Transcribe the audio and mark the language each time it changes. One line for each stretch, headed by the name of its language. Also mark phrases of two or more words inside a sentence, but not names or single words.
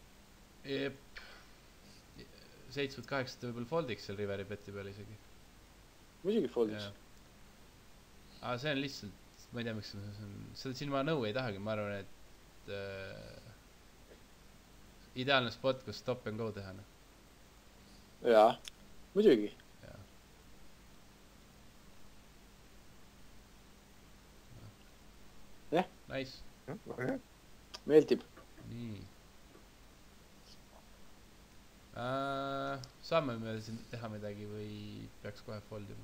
Estonian: Jep. 7-8 võib-olla foldiks seal Riveri peti peal isegi. Muidugi foldiks. Aga see on lihtsalt, ma ei tea, miks seda siin ma nõu ei tahagi, ma arvan, et ideaalne spot, kus
English: stop and go
Estonian: teha. Jaa, muidugi. Jah. Nice. Meeldib. Nii. Saame me siin teha midagi või peaks kohe foldima?